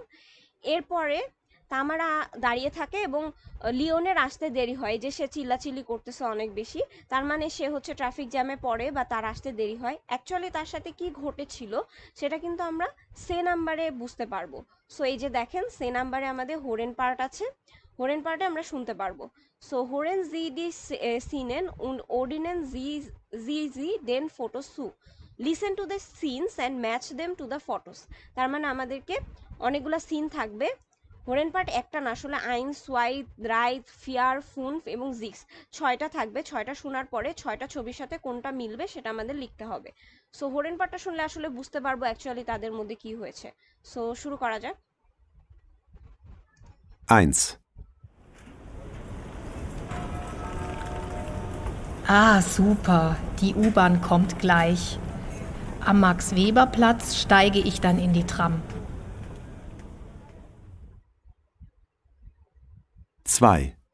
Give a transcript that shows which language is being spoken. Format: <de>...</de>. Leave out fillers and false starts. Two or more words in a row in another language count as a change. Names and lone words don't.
<bn>এরপরে তামারা দাঁড়িয়ে থাকে এবং লিওনের আসতে দেরি হয়, যে সে চিল্লাচিল্লি করতেছে অনেক বেশি, তার মানে সে হচ্ছে ট্রাফিক জ্যামে পড়ে বা তার আসতে দেরি হয়। অ্যাকচুয়ালি তার সাথে কি ঘটেছিল সেটা কিন্তু আমরা সে নাম্বারে বুঝতে পারবো। সো এই যে দেখেন সে নাম্বারে আমাদের হোরেন পার্ট আছে, হোরেন পার্টে আমরা শুনতে পারবো।</bn> <de>সো hören Sie die Szenen und ordnen Sie den Fotos zu,</de> <en>listen to the scenes and match them to the photos।</en> <bn>তার মানে আমাদেরকে অনেকগুলো সিন থাকবে, হোরেন পার্ট একটা না, আসলে আইন সোয়াই দ্রাইত ফিয়ার ফুনফ এবং জিক্স ছয়টা থাকবে। ছয়টা শোনার পরে ছয়টা ছবির সাথে কোনটা মিলবে সেটা আমাদের লিখতে হবে। সো হোরেন পার্টটা শুনলে আসলে বুঝতে পারবো অ্যাকচুয়ালি তাদের মধ্যে কি হয়েছে। সো শুরু করা যাক।</bn> <de>1. Ah, super. Die U-Bahn kommt gleich. Am Max-Weber-Platz steige ich dann in die Tram. 2.</de>